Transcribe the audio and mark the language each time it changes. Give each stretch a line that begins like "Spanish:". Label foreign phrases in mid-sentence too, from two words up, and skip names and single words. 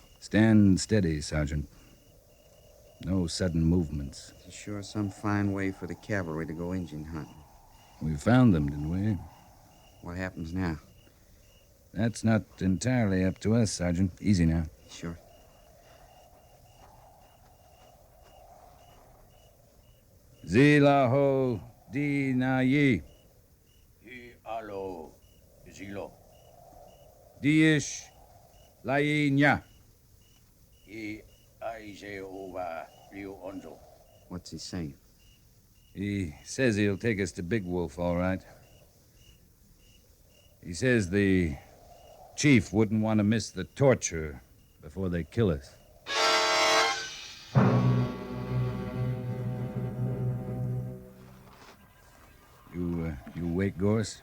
English: Stand steady, Sergeant. No sudden movements. It's sure some fine way for the cavalry to go Indian hunting. We found them, didn't we? What happens now? That's not entirely up to us, Sergeant. Easy now. Sure. Zilaho di na yi. Alo, Zilo. Diish lai nya. Aise over Rio Onzo. What's he saying? He says he'll take us to Big Wolf, all right. He says the chief wouldn't want to miss the torture before they kill us. You wake, Gorse?